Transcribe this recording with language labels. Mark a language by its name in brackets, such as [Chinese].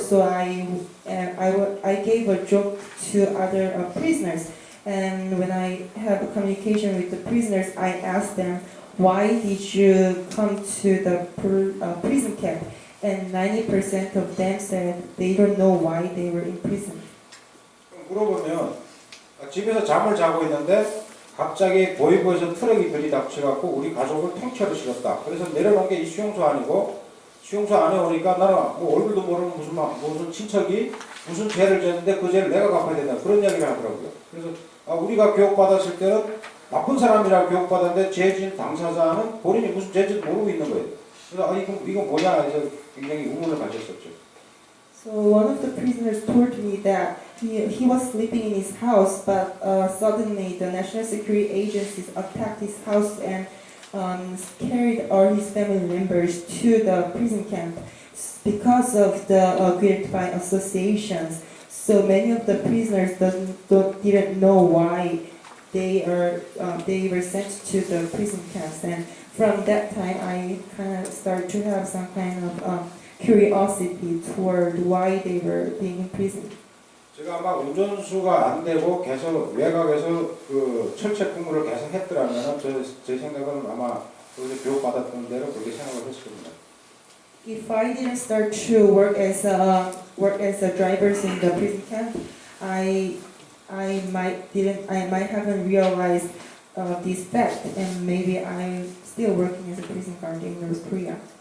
[English] So I gave a joke to other prisoners. And when I have a communication with the prisoners, I asked them, why did you come to the prison camp? And 90% of them said they don't know why they were in prison. [Korean] 물어보면 집에서 잠을 자고 있는데 갑자기 보이고에서 트럭이 들이닥쳐갖고 우리 가족을 통째로 실었다. 그래서 내려놓은 게 이 수용소 아니고 수용소 안에 오니까 나는 뭐 얼굴도 모르는 무슨 친척이 무슨 죄를 졌는데 그 죄를 내가 갚아야 된다. 그런 이야기를 하더라고요. 그래서 우리가 교육받았을 때는 나쁜 사람이라고 교육받았는데 죄진 당사자는 본인이 무슨 죄인지도 모르고 있는 거예요. 그래서 이거 뭐냐 해서 굉장히 의문을 가졌었죠. [English] So one of the prisoners told me that he was sleeping in his house, but suddenly the National Security Agencies attacked his house and carried all his family members to the prison camp because of the guilt by associations. So many of the prisoners didn't know why they were sent to the prison camps, and from that time I kind of started to have some kind of curiosity toward why they were being imprisoned. [Korean] 제가 아마 운전수가 안 되고 계속 외곽에서 그 철책 근무를 계속 했더라면 제 생각은 아마 거기서 교육받았던 대로 그렇게 생각을 했을 겁니다. [English] If I didn't start to work as a drivers in the prison camp, I might haven't realized this fact, and maybe I'm still working as a prison guard in North Korea.